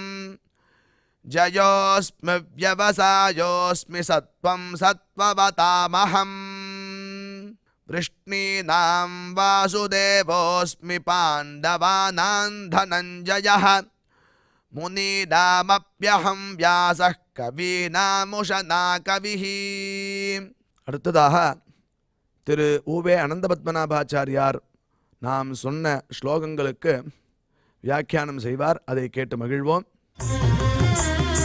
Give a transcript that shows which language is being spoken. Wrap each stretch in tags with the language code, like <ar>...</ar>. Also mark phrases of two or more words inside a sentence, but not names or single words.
<sa>जयोऽस्मि व्यवसायोऽस्मि सत्त्वं सत्त्ववतामहम् वृष्णीनां वासुदेवोऽस्मि पाण्डवानां धनञ्जयः मुनीनामप्यहं व्यासः कवीनामुशना कविः।</sa> <ta>அடுத்ததாக திரு ஊவே அனந்தபத்மநாபாச்சாரியார் நாம் சொன்ன ஸ்லோகங்களுக்கு வியாக்கியானம் செய்வார். அதை கேட்டு மகிழ்வோம்.</ta>